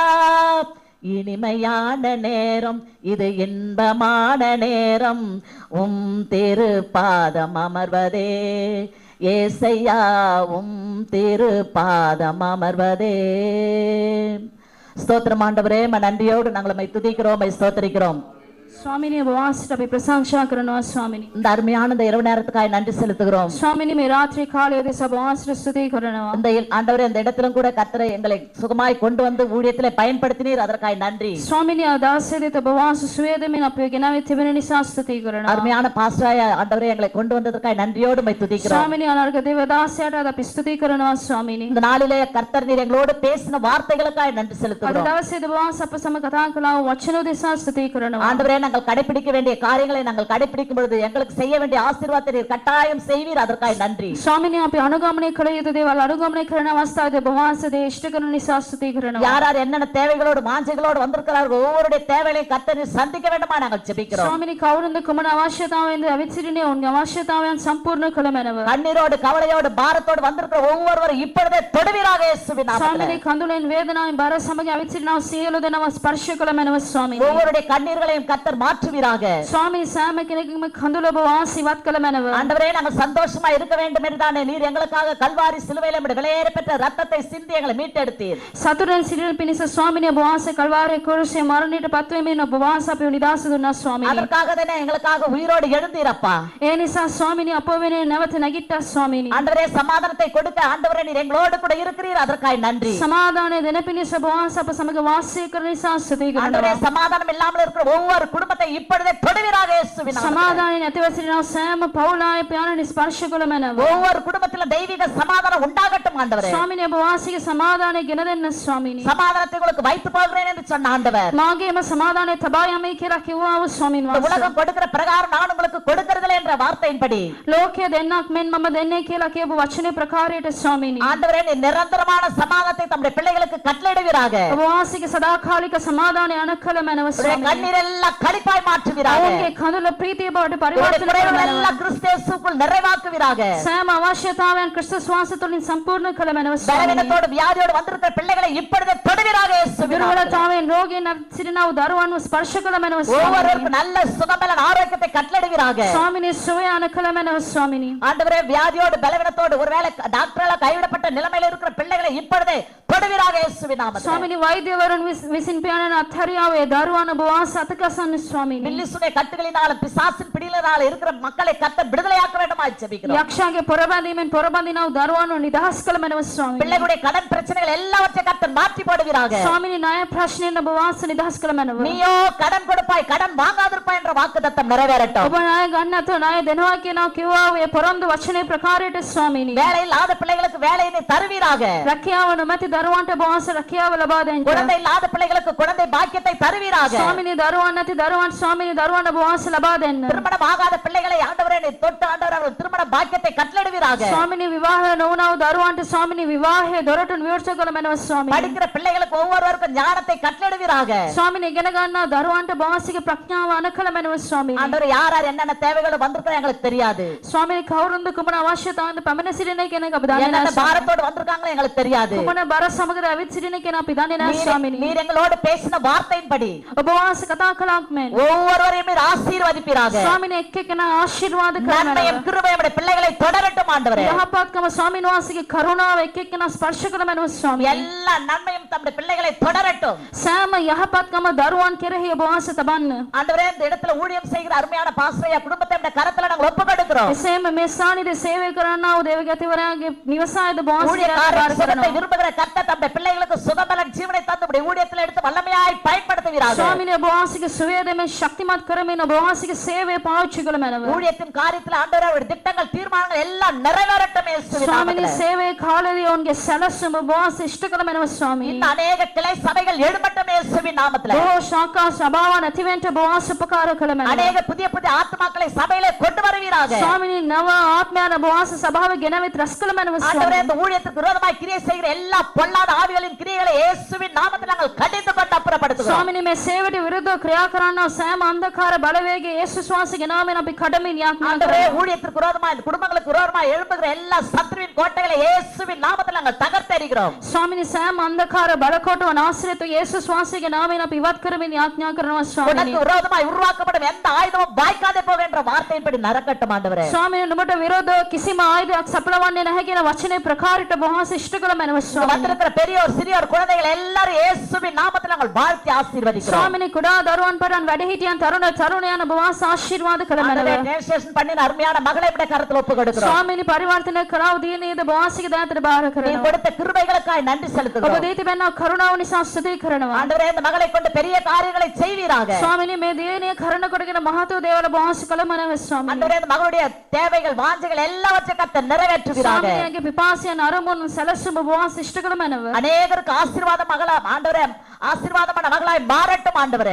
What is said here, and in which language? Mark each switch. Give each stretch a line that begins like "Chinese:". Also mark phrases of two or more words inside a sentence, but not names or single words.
Tamil: இனிமையான நேரம் இது, இன்பமான நேரம் திருப்பாதம் அமர்வதே ஏசையா, திருப்பாதம் அமர்வதே. ஸ்தோத்திரம் ஆண்டவரே, நன்றியோடு நாங்கள் உம்மை துதிக்கிறோம், உம்மை ஸ்தோத்திரிக்கிறோம்.
Sinhala: ස්වාමිනේ ඔබ වහන්සේට අපි ප්‍රශංසා කරනවා ස්වාමිනේ.
Tamil: இந்த அருமையான இந்த இரவு நேரத்துக்காக நன்றி செலுத்துகிறோம்.
Sinhala: ස්වාමිනේ මේ රාත්‍රී කාලයේ දෙස ඔබ වහන්සේට ස්තුති කරනවා.
Tamil: இந்த ஆண்டவரே, இந்த இடத்திலும் கூட கர்த்தரை எங்களை சுகமாய் கொண்டு வந்து ஊழியத்திலே பயன்படுத்தினீர், அதற்காக நன்றி.
Sinhala: ස්වාමිනේ ආදාසෙදිත ඔබ වහන්සේ සුවේදමින් අපේ ගෙනාවේ තිබෙන නිසා ස්තුති කරනවා.
Tamil: அருமையான பாஸ்டராய ஆண்டவரே, எங்களை கொண்டு வந்ததற்காக நன்றியோடு உம்மை துதிக்கிறோம்.
Sinhala: ස්වාමිනේ අනාර්ග දේවදාසයාට අපි ස්තුති කරනවා ස්වාමිනේ.
Tamil: இந்த நாளிலே கர்த்தர் நீர் எங்களோடு பேசின வார்த்தைகளுக்காக நன்றி
Sinhala: අද
Tamil: செலுத்துகிறோம்.
Sinhala: දවසේ ඔබ වහන්සේ අප සමග කතා කළා වූ වචන දෙසා ස්තුති කරනවා.
Tamil: ஆண்டவரே, நாங்கள் கடைபிடிக்க வேண்டிய காரியங்களை நாங்கள் கடைபிடிக்கும் பொழுது எங்களுக்கு செய்ய வேண்டிய ஆசீர்வாதத்தை நீர் கட்டாயம் செய்வீர், அதற்காக நன்றி.
Sinhala: ස්වාමිනේ අපි අනුගමනය කළ යුතු දේවල් අනුගමනය කරන අවස්ථාවේ ඔබ වහන්සේ දේ ඉෂ්ට කරන නිසා ස්තුති කරනවා.
Tamil: யார் யார் என்னென்ன தேவைகளோடு வாஞ்சைகளோடு வந்திருக்கிறார்கள், ஒவ்வொருடைய தேவைகளையும் கர்த்தர் நீர் சந்திக்க வேண்டுமா நாங்கள் ஜெபிக்கிறோம்.
Sinhala: ස්වාමිනේ කවුරුන්ද කුමන අවශ්‍යතාවයෙන්ද ඇවිත් සිටිනේ ඔවුන්ගේ අවශ්‍යතාවයන් සම්පූර්ණ කළ මැනව.
Tamil: கண்ணீரோடு கவலையோடு பாரத்தோடு வந்திருக்கிற ஒவ்வொருவரும் இப்பொழுதே தொடுவீராக இயேசுவின் நாமத்திலே.
Sinhala: ස්වාමිනේ කඳුලෙන් වේදනාවෙන් බර සමග ඇවිත් සිටිනා සියලු දෙනාම ස්පර්ශ කළ මැනව ස්වාමිනේ.
Tamil: ஒவ்வொருடைய கண்ணீர்களையும் கர்த்தர் மாற்றுவீராக.
Sinhala: ස්වාමී සෑම කෙනෙකුම කඳුල ඔබ ආශිර්වාද කළ මැනව.
Tamil: ஆண்டவரே நாங்கள் சந்தோஷமா இருக்க வேண்டும் என்றுதானே நீர் எங்களுக்காக கல்வாரி சிலுவையில் நம்முடைய விலையேற பெற்ற ரத்தத்தை சிந்தி எங்களை மீட்டெடுத்தீர்.
Sinhala: සතුටෙන් සිටින පිණිස ස්වාමිනේ ඔබ වහන්සේ කල්වාරේ කුරුසේ මරණයට පත්වීමෙන් ඔබ වහන්සේ අපිව නිදහස දුන්නා ස්වාමිනේ.
Tamil: அதற்காக தானே எங்களுக்காக உயிரோடு எழுந்தீரப்பா.
Sinhala: ඒ නිසා ස්වාමිනේ අප වෙනුවෙන් නැවත නැගිට්ටා ස්වාමිනේ.
Tamil: ஆண்டவரே சமாதானத்தை கொடுக்க ஆண்டவரே நீர் எங்களோடு கூட இருக்கிறீர், அதற்காய் நன்றி.
Sinhala: සමාදානය දෙන පිණිස ඔබ වහන්සේ අප සමග වාසය කරන නිසා ස්තුති
Tamil: ஆண்டவரே
Sinhala: කරනවා.
Tamil: சமாதானம் இல்லாமல் இருக்கிற ஒவ்வொரு குடும்பத்தை இப்பொழுதே தொடுவீராக இயேசுவின் நாமத்தில்.
Sinhala: සමාදානය නැතිව සිටින සෑම පවුලාය පියාණනි ස්පර්ශ කළ මැනව.
Tamil: ஒவ்வொரு குடும்பத்திலும் தெய்வீக சமாதானம் உண்டாகட்டும் ஆண்டவரே.
Sinhala: ස්වාමිනේ ඔබ වහන්සේගේ සමාදානය ගෙන දෙන්න ස්වාමිනේ.
Tamil: சமாதானத்தை உங்களுக்கு வைத்து போகிறேன் என்று சொன்ன ஆண்டவர்,
Sinhala: මාගේම සමාදානය තබා යමයි කියලා කිව්වා වූ ස්වාමින්
Tamil: இந்த
Sinhala: වහන්සේ.
Tamil: உலகம் கொடுக்கிற பிரகாரம் நான் உங்களுக்கு கொடுக்கிறதில்லை என்ற வார்த்தையின்படி
Sinhala: ලෝකය දෙන්නක් මෙන් මම දෙන්නේ කියලා කියපු වචනේ ප්‍රකාරයට ස්වාමිනේ.
Tamil: ஆண்டவரே நீர் நிரந்தரமான சமாதானத்தை தம்முடைய பிள்ளைகளுக்கு கட்டளையிடுவீராக.
Sinhala: ඔබ වහන්සේගේ සදාකාලික සමාදානය අනුකල මැනව
Tamil: உடைய
Sinhala: ස්වාමිනේ.
Tamil: கண்ணீர் எல்லாம் களிப்பாய் மாற்றுவீராக.
Sinhala: ඔවුන්ගේ කඳුල ප්‍රීතිය බවට
Tamil: உடைய
Sinhala: පරිවර්තන කළ
Tamil: குறைவுகள்
Sinhala: මැනව.
Tamil: எல்லாம் கிறிஸ்து இயேசுவுக்குள் நிறைவாக்குவீராக.
Sinhala: සෑම අවශ්‍යතාවයන් ක්‍රිස්තුස් වහන්සේ තුළින් සම්පූර්ණ කළ මැනව ස්වාමිනේ.
Tamil: பலவீனத்தோடு வியாதியோடு வந்திருக்கிற பிள்ளைகளை இப்பொழுதே தொடுவீராக இயேசுவின் நாமத்தில்.
Sinhala: දුර්වලතාවයෙන් රෝගීන් සිටින වූ දරුවන්ව ස්පර්ශ කළ මැනව ස්වාමිනේ.
Tamil: ஒவ்வொருவருக்கும் நல்ல சுகபலன் ஆரோக்கியத்தை கட்டளையிடுவீராக.
Sinhala: ස්වාමිනේ සුවය අනුකල මැනව ස්වාමිනේ.
Tamil: ஆண்டவரே வியாதியோடு பலவீனத்தோடு ஒருவேளை டாக்டரால் கைவிடப்பட்ட நிலைமையில் இருக்கிற பிள்ளைகளை இப்பொழுதே தொடுவீராக இயேசுவின் நாமத்தில்.
Sinhala: ස්වාමිනේ වෛද්‍යවරුන් විසින් පියාණන් අත්හැරියාවේ දරුවන් ඔබ වහන්සේ අතකසන්න ස්වාමිනේ.
Tamil: பில்லிசுனை கட்டுகளினாலும் பிசாசின் பிடியினால இருக்கிற மக்களை கர்த்தர் விடுதலையாக்க வேண்டுமாய் ஜெபிக்கிறோம்.
Sinhala: යක්ෂයාගේ පොරබැඳීමෙන් පොරබඳිනව දරුවන්ව නිදහස් කළ මැනව ස්වාමිනේ.
Tamil: பிள்ளைகளுடைய கடன் பிரச்சனைகள் எல்லாவற்றையும் கர்த்தர் மாற்றி போடுவீராக.
Sinhala: ස්වාමිනේ ණය ප්‍රශ්නෙන් ඔබ වහන්සේ නිදහස් කළ මැනව.
Tamil: நீயோ கடன் கொடுப்பாய் கடன் வாங்காதிருப்பாய் என்ற வாக்குத்தத்தம் நிறைவேறட்டும்.
Sinhala: ඔබ ණය ගන්න නැතුව ණය දෙනවා කියනවා කිව්වා ඔය පොරොන්දු වචනේ ප්‍රකාරයට ස්වාමිනේ.
Tamil: வேலை இல்லாத பிள்ளைகளுக்கு வேலையை நீ தருவீராக.
Sinhala: රැකියාව නොමැති දරුවන්ට ඔබ වහන්සේ රැකියාව ලබා දෙන්න.
Tamil: குழந்தை இல்லாத பிள்ளைகளுக்கு குழந்தை பாக்கியத்தை தருவீராக.
Sinhala: ස්වාමිනේ දරුවන් නැති දරුවන් ස්වාමිනේ දරුවන් ඔබ වහන්සේ ලබා දෙන්න.
Tamil: திருமணம் ஆகாத பிள்ளைகளை ஆண்டவரே நீ தொட்டு ஆண்டவரே அவர்கள் திருமண பாக்கியத்தை கட்டளையிடுவீராக.
Sinhala: ස්වාමිනේ විවාහ නොවුනා වූ දරුවන්ට ස්වාමිනේ විවාහයේ දොරටුන් විවෘත කළ මැනව ස්වාමිනේ.
Tamil: படிக்கிற பிள்ளைகளுக்கு ஒவ்வொருவருக்கும் ஞானத்தை கட்டளையிடுவீராக.
Sinhala: ස්වාමිනේ ඉගෙන ගන්නා දරුවන්ට ඔබ වහන්සේගේ ප්‍රඥාව අනුකල මැනව ස්වාමිනේ.
Tamil: ஆண்டவரே யார் யார் என்னென்ன தேவைகள் வந்திருக்கிறோம் எங்களுக்கு தெரியாது.
Sinhala: ස්වාමිනේ කවුරුන්ද කුමන අවශ්‍යතාවන්ද පැමිණ සිටින කෙනෙක් අපි දන්නේ
Tamil: என்னென்ன
Sinhala: නැහැ.
Tamil: பாரத்தோடு வந்திருக்காங்களோ எங்களுக்கு தெரியாது.
Sinhala: කුමන බර සමගද ඇවිත් සිටින කෙනා අපි දන්නේ නැහැ ස්වාමිනේ.
Tamil: நீர் எங்களோடு பேசின வார்த்தையின்படி
Sinhala: ඔබ වහන්සේ කතා කළාක් මෙන්
Tamil: ஒவ்வொருவரையும் நீர் ஆசீர்வதிப்பீராக.
Sinhala: ස්වාමිනේ එක් එක්කෙනා ආශිර්වාද කරනවා.
Tamil: நன்மையும் கிருபையும் உடைய பிள்ளைகளை தொடரட்டும் ஆண்டவரே.
Sinhala: යහපත්කම ස්වාමින් වහන්සේගේ කරුණාව එක් එක්කෙනා ස්පර්ශ කළ මැනව ස්වාමිනේ.
Tamil: எல்லா நன்மையும் தம்முடைய பிள்ளைகளை தொடரட்டும்.
Sinhala: සෑම යහපත්කම දරුවන් කෙරෙහි ඔබ වහන්සේ තබන්න.
Tamil: ஆண்டவரே இந்த இடத்துல ஊழியம் செய்கிற அருமையான பாஸ்டரையா குடும்பத்தை உடைய கரத்துல நாங்கள் ஒப்புக்கொடுக்கிறோம்.
Sinhala: එසේම මේ ස්ථානයේ සේවය කරන්නා වූ දේවගතිවරයාගේ නිවසායද ඔබ වහන්සේ
Tamil: ஊழியக்காரர்
Sinhala: ආශිර්වාද
Tamil: சுகத்தை
Sinhala: කරනවා.
Tamil: விரும்புகிற கர்த்தர் தம்முடைய பிள்ளைகளுக்கு சுகபலன் ஜீவனை தந்து உடைய ஊழியத்தில் எடுத்து வல்லமையாய் பயன்படுத்துவீராக.
Sinhala: ස්වාමිනේ ඔබ වහන්සේගේ සුවය දෙමින් ශක්තිමත් කරමින් ඔබ වහන්සේගේ සේවය පාවිච්චි කළ මැනව.
Tamil: ஊழியத்தின் காரியத்தில் ஆண்டவரே அவருடைய திட்டங்கள் தீர்மானங்கள் எல்லாம் நிறைவேறட்டும் இயேசுவின்
Sinhala: ස්වාමිනේ
Tamil: நாமத்தில்.
Sinhala: සේවයේ කාලයේ ඔවුන්ගේ සැලසුම ඔබ වහන්සේ ඉෂ්ට කළ මැනව ස්වාමිනේ.
Tamil: இன்னும் அநேக கிளை சபைகள் எழும்பட்டும் இயேசுவின் நாமத்தில்.
Sinhala: බොහෝ ශාඛා සභාවන් ඇතිවෙන්න ඔබ වහන්සේ උපකාර කළ මැනව.
Tamil: அநேக புதிய புதிய ஆத்மாக்களை சபையிலே கொண்டு வருவீராக.
Sinhala: ස්වාමිනේ නව ආත්මයන් ඔබ වහන්සේ සභාවේ ගෙනවිත් රැස් කළ මැනව
Tamil: ஆண்டவரே
Sinhala: ස්වාමිනේ.
Tamil: இந்த ஊழியத்துக்கு விரோதமாய் கிரியை செய்கிற எல்லா பொல்லாத ஆவிகளின் கிரியைகளை இயேசுவின் நாமத்தில் நாங்கள் கடிந்து கொண்டு அப்புறப்படுத்துகிறோம்.
Sinhala: ස්වාමිනේ මේ සේවයට විරුද්ධව ක්‍රියා කරන්නා සෑම අන්ධකාර බලවේගයේ යේසුස් වහන්සේගේ නාමයෙන් අපි කඩමින් යාඥා
Tamil: ஆண்டவரே
Sinhala: කරනවා.
Tamil: ஊழியத்திற்கு விரோதமாய் இந்த குடும்பங்களுக்கு விரோதமாய் எழும்புகிற எல்லா சத்துருவின் கோட்டைகளை இயேசுவின் நாமத்தில் நாங்கள் தகர்த்தெறிகிறோம்.
Sinhala: ස්වාමිනේ සෑම අන්ධකාර බලකොටුව නාසරේතු යේසුස් වහන්සේගේ නාමයෙන් අපි ඉවත් කරමින් යාඥා කරනවා ස්වාමිනේ.
Tamil: உனக்கு விரோதமாய் உருவாக்கப்படும் எந்த ஆயுதமும் வாய்க்காதே போக என்ற வார்த்தையின்படி நடக்கட்டும் ஆண்டவரே.
Sinhala: ස්වාමිනේ නුඹට විරෝධව කිසිම ආයුධයක් සපලවන්නේ නැහැ කියන වචනේ ප්‍රකාරයට ඔබ වහන්සේ ඉෂ්ට කළ මැනව ස්වාමිනේ.
Tamil: வந்திருக்கிற பெரியோர் சிறியோர் குழந்தைகள் எல்லாரும் இயேசுவின் நாமத்தில் நாங்கள் வாழ்த்தி ஆசீர்வதிக்கிறோம்.
Sinhala: ස්වාමිනේ කුඩා දරුවන් පටන් වැඩිහිටියන් තරුණ තරුණයන් ඔබ වහන්සේ ආශිර්වාද කළ මැනව.
Tamil: ஆண்டவரே நேசேஷன் பண்ணின அருமையான மகளை விட கருத்தில் ஒப்பு கொடுக்கிறோம்.
Sinhala: ස්වාමිනේ පරිවර්තනය කරව දිනේද ඔබ වහන්සේගේ දයාතට බාර
Tamil: நீ
Sinhala: කරනවා.
Tamil: கொடுத்த கிருபைகளுக்காய் நன்றி
Sinhala: ඔබ
Tamil: செலுத்துகிறோம்.
Sinhala: දී තිබෙනා කරුණාව නිසා ස්තුති කරනවා.
Tamil: ஆண்டவரே இந்த மகளை கொண்டு பெரிய காரியங்களை செய்வீராக.
Sinhala: ස්වාමිනේ මේ දිනේ කරන කොටගෙන මහතෝ දේවල් ඔබ වහන්සේ කළ මැනව ස්වාමිනේ.
Tamil: ஆண்டவரே இந்த மகளுடைய தேவைகள் வாஞ்சைகள் எல்லாவற்றையும் கர்த்தர் நிறைவேற்றுவீராக.
Sinhala: ස්වාමිනේගේ පිපාසයන් අරමුණු සැලසුම ඔබ වහන්සේ ඉෂ්ට කළ මැනව.
Tamil: அநேகருக்கு ஆசீர்வாத மகளா ஆண்டவரே ஆசீர்வாதமான மகளாய் மாறட்டும் ஆண்டவரே.